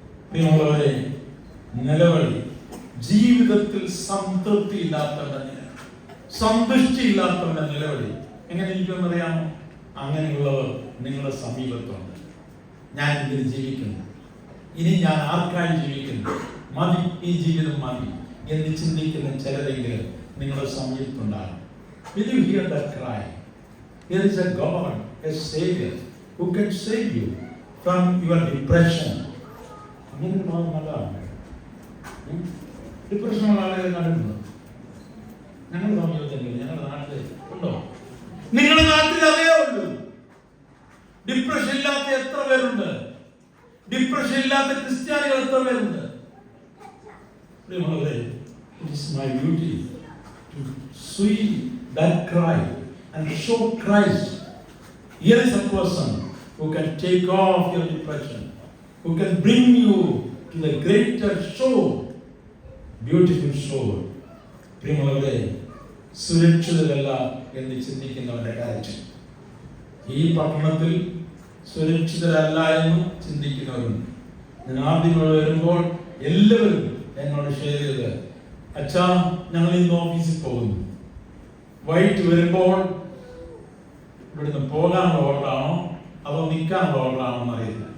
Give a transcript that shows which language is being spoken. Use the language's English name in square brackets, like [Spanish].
[Malayalam] പ്രിയമുള്ളവരെ, നിലവിളി ജീവിതത്തിൽ സംതൃപ്തി ഇല്ലാത്തവരുടെ, സന്തുഷ്ടി ഇല്ലാത്തവരുടെ നിലവിളി എങ്ങനെ ഇരിക്കുമെന്നറിയാമോ? അങ്ങനെയുള്ളവർ നിങ്ങളുടെ സമീപത്തുണ്ട്. ഞാൻ ഇതിൽ ജീവിക്കുന്നു, ഇനി ഞാൻ ആർക്കായി ജീവിക്കുന്നു, മതി, ഈ ജീവിതം മതി എന്ന് ചിന്തിക്കുന്ന ചിലരെങ്കിലും നിങ്ങളുടെ സമീപത്തുണ്ടാകും. [English] Will you hear that cry? There is a God, a Savior who can save you from your depression. [Malayalam] അങ്ങനെ നല്ലതാണ്. ഡിപ്രഷനുള്ള ആളുകളെ കണ്ടിട്ടുണ്ടോ? ഞങ്ങളുടെ സമീപത്തുണ്ട്, ഞങ്ങളുടെ നാട്ടിൽ ഉണ്ടോ? നിങ്ങളുടെ നാട്ടിൽ അതേ ഉള്ളൂ. ഡിപ്രഷൻ ഇല്ലാത്ത എത്ര പേരുണ്ട്? ഡിപ്രഷൻ ഇല്ലാത്ത ക്രിസ്ത്യാനികൾ എത്ര പേരുണ്ട്? [English] It is my duty to see that cry and show Christ. Here is a person who can take off your depression, who can bring you to the greater shore, beautiful shore. [Malayalam] പ്രിയമുള്ളവരെ, സുരക്ഷിതരല്ല എന്ന് ചിന്തിക്കുന്നവരുടെ കാര്യം, ഈ പട്ടണത്തിൽ സുരക്ഷിതരല്ല എന്ന് ചിന്തിക്കുന്നവരുണ്ട്. ഞാൻ ആദ്യം വരുമ്പോൾ എല്ലാവരും എന്നോട് ഷെയർ ചെയ്ത്, അച്ഛാ ഞങ്ങൾ ഇന്ന് ഓഫീസിൽ പോകുന്നു, വൈകിട്ട് വരുമ്പോൾ ഇവിടുന്ന് പോകാനുള്ള ഓർഡറാണോ അതോ നിൽക്കാനുള്ള ഓർഡറാണോ എന്നറിയില്ല.